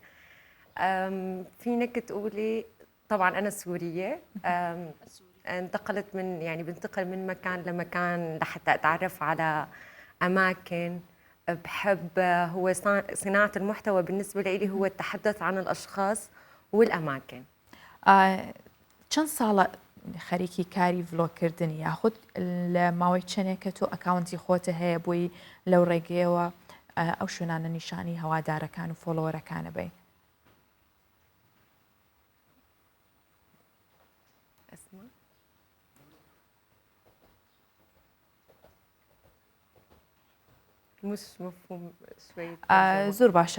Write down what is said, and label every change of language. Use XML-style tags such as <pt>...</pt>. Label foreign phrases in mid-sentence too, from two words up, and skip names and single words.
<ar>فينك تقولي طبعا أنا سورية، انتقلت بنتقل من مكان لمكان لحتى أتعرف على أماكن بحب. هو صناعة المحتوى بالنسبة لي هو التحدث عن الأشخاص والأماكن.</ar> <ckb>چەند ساڵە خەریکی کاری ڤلۆگکردنی یاخود لە ماوەی چەندێکە تۆ ئەکاونتی خۆتە هەیە بووی لەو ڕێگەیەوە ئەو شوێنانە نیشانی هەوادارەکان و فۆلۆوەرەکانە بێ؟ زۆر باشە.</ckb>